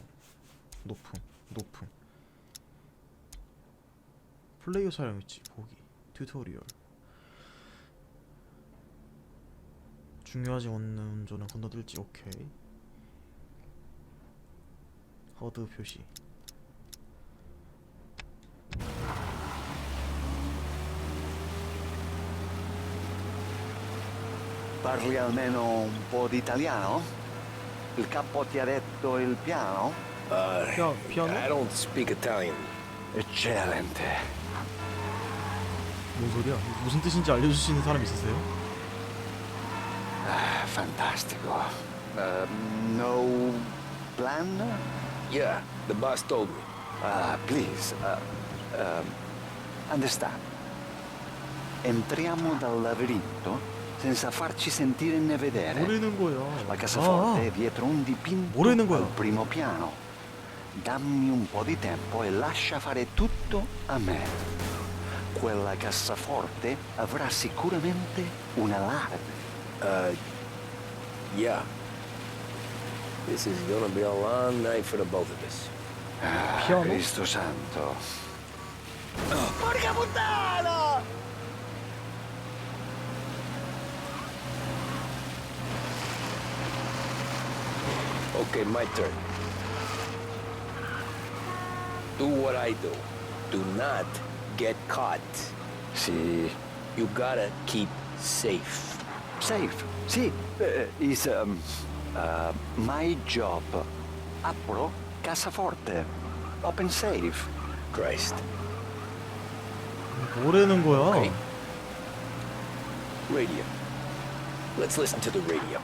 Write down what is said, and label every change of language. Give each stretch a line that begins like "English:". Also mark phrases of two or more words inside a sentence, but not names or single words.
Korean: 높음. 플레이어 사용 위치 보기. 튜토리얼. 중요하지 않는 운전은 건너뛸지 오케이. 허드 표시.
Italian: Parli almeno un po' di italiano? Il capo ti ha detto il piano?
Korean: 피아노?
English: I don't speak Italian.
Italian: Eccellente.
Korean: 뭔 소리야? 무슨 뜻인지 알려줄 수 있는 사람 있으세요?
Italian: Fantastico.
English: No plan? Yeah, the boss told me. Please. Understand.
Italian: Entriamo dal labirinto senza farci sentire né vedere.
Korean: 뭐라는 거야?
Italian: La cassaforte è dietro un dipinto
Korean: 뭐라는 거야?
Italian: al primo piano. Dammi un po' di tempo e lascia fare tutto a me. Quella cassaforte avrà sicuramente un allarme.
English: Yeah. This is gonna be a long night for the both of us.
Korean: 피아노?
Italian: Cristo santo. Porca puttana!
English: Okay, my turn. Do what I do. Do not get caught.
Italian: Sì.
English: You gotta keep safe.
Italian: Safe. Sì.
English: Is my job.
Italian: Apro cassaforte.
English: Open safe. Christ.
Korean: 뭐라는 거야?
English: Okay. Radio. Let's listen to the radio.